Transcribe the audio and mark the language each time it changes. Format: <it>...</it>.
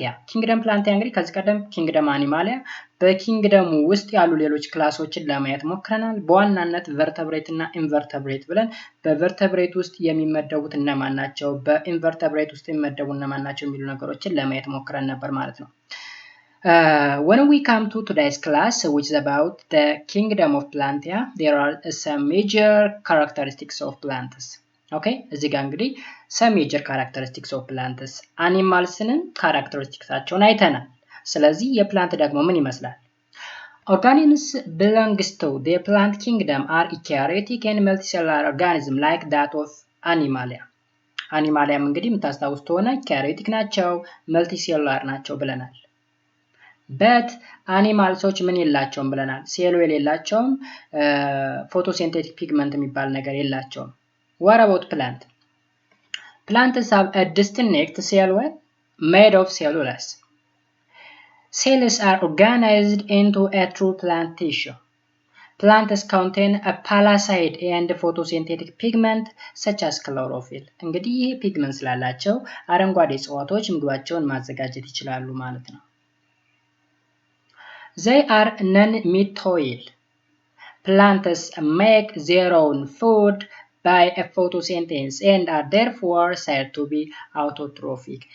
<am>ኪንግደም ፕላንቲያ እንግዲህ ከዚህ ቀደም ኪንግደም አኒማሊያ በኪንግደሙ ውስጥ ያሉ ሌሎች ክላሶችን ለማየት ሞክረናል። በዋናነት ቨርተብሬት እና ኢንቨርተብሬት ብለን በቨርተብሬት ውስጥ የሚመደቡት እነማን ናቸው፣ በኢንቨርተብሬት ውስጥ የሚመደቡ እነማን ናቸው የሚሉ ነገሮችን ለማየት ሞክረን ነበር ማለት ነው።</am> <en>When we come to today's class, which is about the kingdom of Plantae, there are some major characteristics of plants.</en> <am>Okay, እዚህ ጋር እንግዲህ</am> <en>some major characteristics of plants</en> <am>animalsን ካራክተሪስቲክሳቸውን አይተናል። ስለዚህ የፕላንት ደግሞ ምን ይመስላል?</am> <en>Organisms belongs to the plant kingdom are eukaryotic and multicellular organism like that of animalia.</en> <am>አኒማሊያም እንግዲህ የምታስታውስ ከሆነ eukaryotic ናቸው፣ multicellular ናቸው ብለናል። but አኒማልሶች ምን የላቸውም ብለናል? ሴሎ የሌላቸውም፣ ፎቶሲንቴቲክ ፒግመንት የሚባል ነገር የላቸውም።</am> <en>What about plant? Plants have a distinct cell wall made of cellulose. Cells are organized into a true plant tissue. Plants contain a palisade and photosynthetic pigment such as chlorophyll.</en> <am>እንግዲህ ይህ ፒግመንት ስላላቸው አረንጓዴ እጽዋቶች ምግባቸውን ማዘጋጀት ይችላሉ ማለት ነው።</am> <en>They are non-mittoil. Plants make their own food by a photosynthesis and are therefore said to be autotrophic.</en>